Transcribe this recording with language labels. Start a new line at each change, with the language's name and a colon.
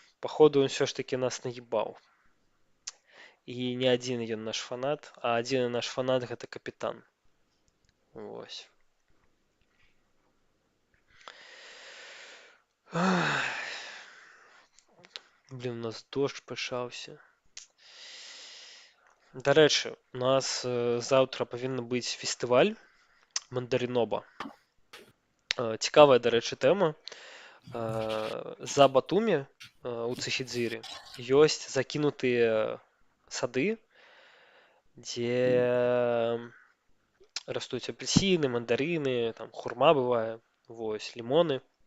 Belarusian: Паходу, ён
Ukrainian: все ж таки
Belarusian: нас наебаў. І не адзін ён наш фанат, а адзіны наш фанат гэта капітан. Вось. Блин, у нас дождж пачаўся.
Ukrainian: До речі, у нас завтра повинен бути фестиваль Мандаріноба. Цікава, до речі, тема.
Belarusian: За Батумі у Цихідзірі ёсць закінутыя сады, дзе растуць апельсіны, мандарыны, там хурма бывае, вось, лімоны.